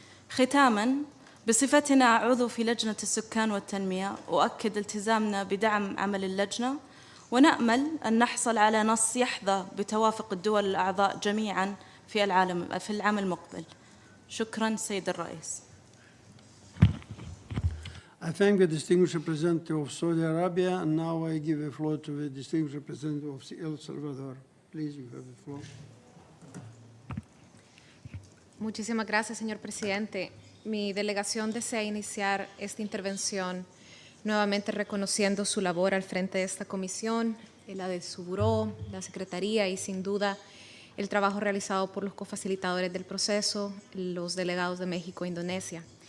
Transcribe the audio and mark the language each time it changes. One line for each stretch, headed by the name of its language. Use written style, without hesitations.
Arabic: ختاماً، بصفتنا عضو في لجنة السكان والتنمية، أؤكد التزامنا بدعم عمل اللجنة، ونأمل أن نحصل على نص يحظى بتوافق الدول الأعضاء جميعاً في العام المقبل. شكراً سيد الرئيس.
English: I thank the distinguished representative of Saudi Arabia, and now I give the floor to the distinguished representative of El Salvador. Please, you have the floor.
Spanish: Muchísimas gracias, señor presidente. Mi delegación desea iniciar esta intervención nuevamente reconociendo su labor al frente de esta comisión, la de su buró, la secretaría y sin duda el trabajo realizado por los cofacilitadores del proceso, los delegados de México e Indonesia.